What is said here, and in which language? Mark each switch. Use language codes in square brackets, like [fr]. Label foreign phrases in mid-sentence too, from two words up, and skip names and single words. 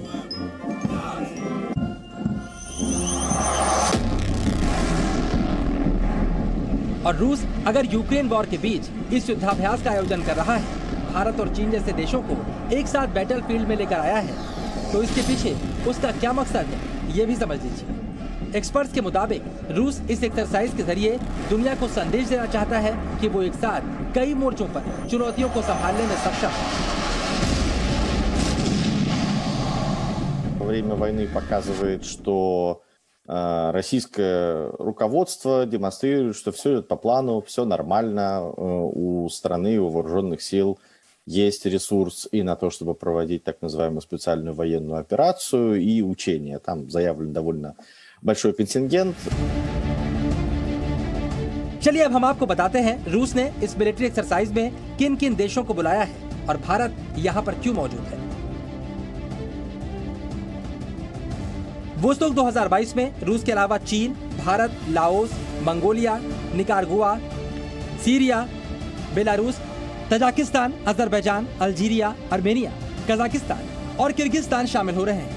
[hi] और रूस अगर यूक्रेन वॉर के बीच इस युद्धाभ्यास का आयोजन कर रहा है, भारत और चीन जैसे देशों को एक साथ बैटलफील्ड में लेकर आया है, तो इसके पीछे उसका क्या मकसद है, ये भी समझ लीजिए। एक्सपर्ट्स के मुताबिक रूस इस एक्सरसाइज के जरिए दुनिया को संदेश देना चाहता है कि वो एक साथ कई मोर्चों पर चुनौतियों को संभालने में सक्षम है। [ru] Во время войны показывает, что российское руководство демонстрирует, что все идет по плану, все нормально, у страны, у вооруженных сил есть ресурс и на то, чтобы проводить так называемую специальную военную операцию и учения. Там заявлен довольно большой контингент. [hi] चलिए अब हम आपको बताते हैं रूस ने इस [en] military exercise [hi] में किन किन देशों को बुलाया है और भारत यहाँ पर क्यों मौजूद है। वोस्टोक 2022 में रूस के अलावा चीन, भारत, लाओस, मंगोलिया, निकारागुआ, सीरिया, बेलारूस, तजाकिस्तान, अजरबैजान, अल्जीरिया, आर्मेनिया, कजाकिस्तान और किर्गिस्तान शामिल हो रहे हैं।